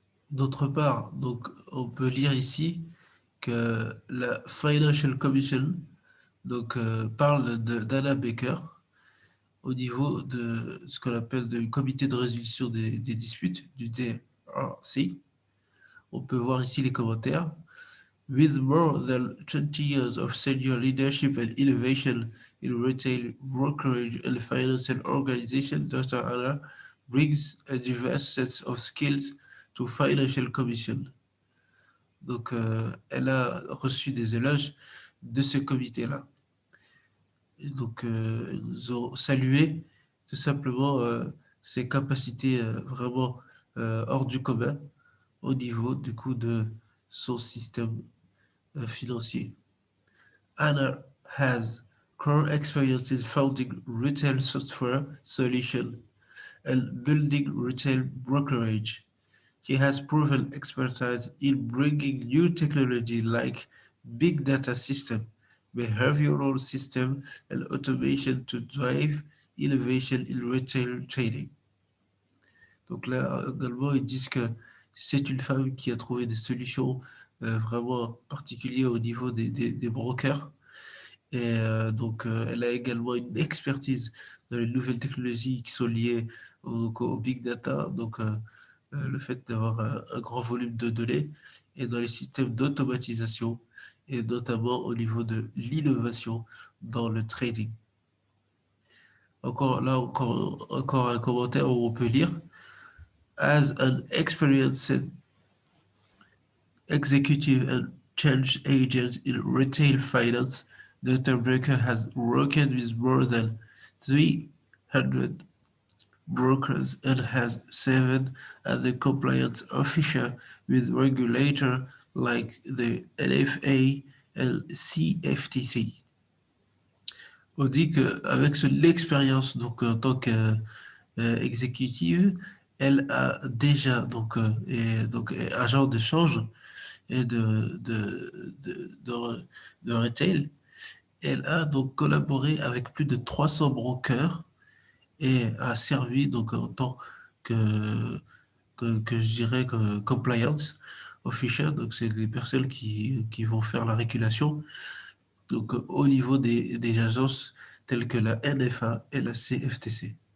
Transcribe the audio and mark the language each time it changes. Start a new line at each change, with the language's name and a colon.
French: D'autre part, donc, on peut lire ici que la Financial Commission donc, parle d'Anna Baker au niveau de ce qu'on appelle le comité de résolution des disputes, du DRC. On peut voir ici les commentaires.
English: With more than 20 years of senior leadership and innovation in retail, brokerage, and financial organization, Dr. Anna brings a diverse set of skills to Financial Commission.
French: Donc, elle a reçu des éloges de ce comité-là. Et donc, ils ont salué tout simplement ses capacités vraiment hors du commun au niveau du coup de son système financier.
English: Anna has core experience in founding retail software solution and building retail brokerage. He has proven expertise in bringing new technology like big data system, behavioral system, and automation to drive innovation in retail trading.
French: Donc là, également, ils disent que c'est une femme qui a trouvé des solutions vraiment particulières au niveau des brokers Et donc, elle a également une expertise dans les nouvelles technologies qui sont liées au big data, donc le fait d'avoir un grand volume de données, et dans les systèmes d'automatisation, et notamment au niveau de l'innovation dans le trading. Encore là, encore un commentaire où on peut lire:
English: As an experienced executive and change agent in retail finance, Dr. Brecker has worked with more than 300 brokers and has served as a compliance officer with regulators like the LFA and CFTC.
French: On dit qu'avec l'expérience donc en tant qu'exécutive, elle a déjà donc agent de change et de retail. Elle a donc collaboré avec plus de 300 brokers et a servi donc en tant que je dirais que compliance officer, donc c'est des personnes qui vont faire la régulation donc au niveau des agences telles que la NFA et la CFTC.